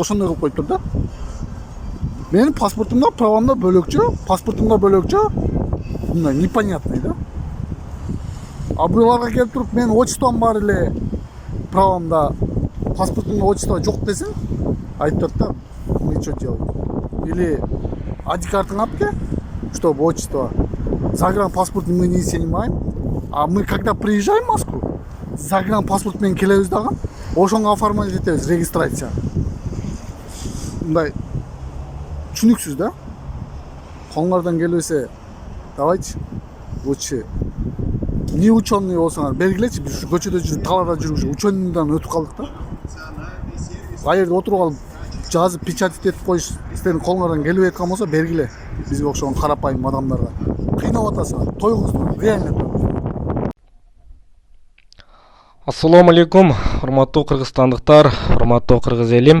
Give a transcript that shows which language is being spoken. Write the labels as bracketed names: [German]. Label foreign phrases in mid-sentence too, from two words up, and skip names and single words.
[Kyrgyz] Ошондой кылып коюптур да. Менин паспортумда, правомда бөлөкчө, паспортумда бөлөкчө. Мындай непонятный да. А буяларга келип туруп менин отчеством бар эле, правомда, паспортумда отчество жок десең, айтып да, [Russian] ничего делать. [Kyrgyz] Или ID-картың алып кел, [Russian] чтобы отчество. Загранпаспорт мы не снимаем. А мы когда приезжаем в Москву, загранпаспорт [Kyrgyz] менен келебиз дагы, ошонго [Russian] оформлять этебиз, регистрация. [Kyrgyz] Мындай түшүнүксүз да. Колуңардан келбесе, [Russian] давайте лучше не ученый [Kyrgyz] болсоңар бергилечи, биз көчөдө жүрүп, таларда жүрүп, ученийдан өтүп калдык да. Ал жерде отуруп алып жазып печатать этип коюш, силердин колуңардан келбей аткан болсо бергиле. Бизге окшогон карапайым адамдарга. Кыйнап атасыңар, тойгуздуңар, реально. Ассаламу алейкум, урматтуу кыргызстандыктар, урматтуу кыргыз элим.